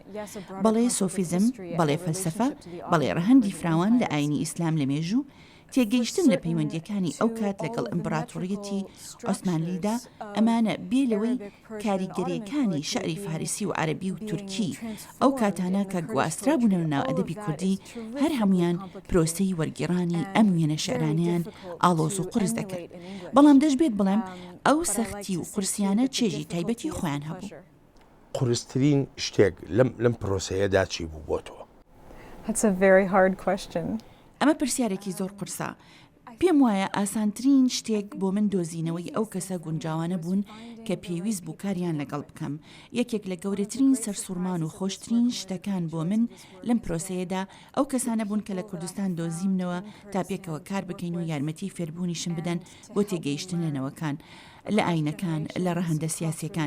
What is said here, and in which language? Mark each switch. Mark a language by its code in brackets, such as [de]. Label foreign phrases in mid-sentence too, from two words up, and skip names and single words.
[ckb] بەڵێ سۆفیزم، بەڵێ فەلسەفە، بەڵێ ڕەهەندی فراوان لە ئاینی ئیسلام لە مێژوو تێگەیشتن لە پەیوەندیەکانی ئەو کات لەگەڵ ئیمپراتۆریەتی عوسمانلیدا ئەمانە بێلەوەی کاریگەریەکانی شەعری فارسی و عەرەبی و تورکی ئەو کاتانە کە گواسترا بوونە ناو ئەدەبی کوردی هەر هەمویان پرۆسەی وەرگێڕانی ئەم وێنە شێعرانەیان ئاڵۆز و قورس دەکرد. بەڵام دەشبێت بڵێم ئەو سەختی و قورسیانە چێژی تایبەتی خۆیان هەبوو. قورسترین شتێک لەم پرۆسەیەدا چی بوو بۆ تۆ؟ [en] That's a very hard question. [ckb] ئەمە پرسیارێکی زۆر قورسە. پێم وایە ئاسانترین شتێک بۆ من دۆزینەوەی ئەو کەسە گونجاوانە بوون کە پێویست بوو کاریان لەگەڵ بکەم. یەکێک لە گەورەترین سەرسوورمان و خۆشترین شتەکان بۆ من لەم پرۆسەیەدا ئەو کەسانە بوون کە لە کوردستان دۆزیمنەوە تا پێکەوە کار بکەین و یارمەتی فێربوونیشم بدەن بۆ تێگەیشتن لەنەوەکان لە ئاینەکان لە ڕەهەندە سیاسیەکان.